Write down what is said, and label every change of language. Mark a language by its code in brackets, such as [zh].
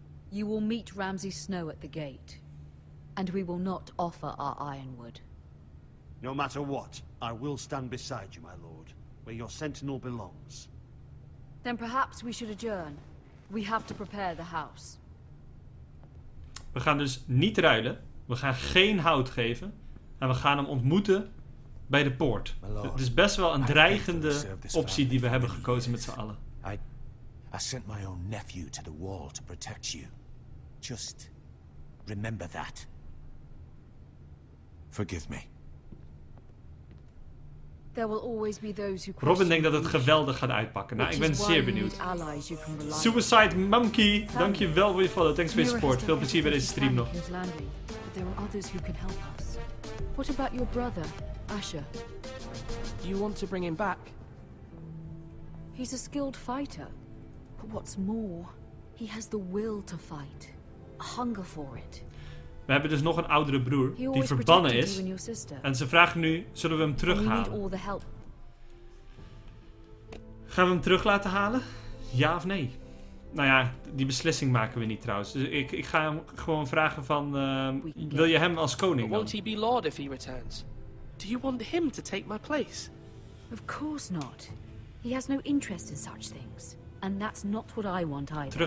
[en] You will meet Ramsay Snow at the gate, and we will not offer our ironwood. No matter what, I will stand beside you, my lord, where your sentinel belongs. Then perhaps we should adjourn. We have to prepare the house. [nl] We gaan dus niet ruilen. We gaan geen hout geven. En we gaan hem ontmoeten bij de poort. Het is best wel een dreigende optie die we hebben gekozen met z'n allen. [en] I sent my own nephew to the wall to protect you. Just remember that. Forgive me. There will always be those who [nl] Robin denkt dat het geweldig gaat uitpakken. Nou, ik ben zeer benieuwd. Suicide Monkey, dankjewel voor je follow. [en] Thanks for your support. [nl] Veel plezier bij deze stream nog. [en] There are others who can help us. What about your brother, Asher? You want to bring him back? He's a skilled fighter. But what's more, he has the will to fight. A hunger for it. [nl] We hebben dus nog een oudere broer die verbannen is. En ze vragen nu, zullen we hem terughalen? Gaan we hem terug laten halen? Ja of nee? Nou ja, die beslissing maken we niet trouwens. Dus ik ga hem gewoon vragen van, wil je hem als koning dan? [en] Won't he be lord if he returns? Do you want him to take my place? Of course not. He has no interest in such things. And that's not what I want either.